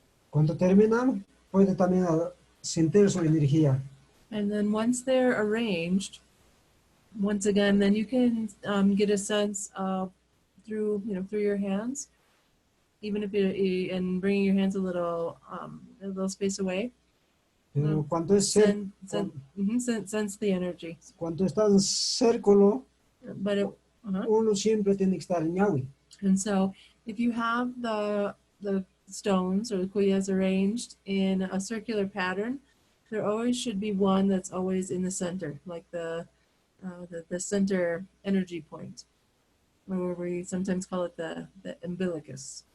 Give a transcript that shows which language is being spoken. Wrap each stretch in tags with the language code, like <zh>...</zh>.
<es>Cuando terminan, puede también sentir su energía.</es> <en>And then once they're arranged, once again, then you can get a sense of through your hands, even if and bringing your hands a little space away.</en> <es>Pero cuando es</es> <en>Sense the energy.</en> <es>cuando está en círculo,</es> <en>But</en> <es>uno siempre tiene que estar en yawi.</es> <en>and so if you have the stones or the kuyas arranged in a circular pattern, there always should be one that's always in the center, like the center energy point, or we sometimes call it the umbilicus.</en>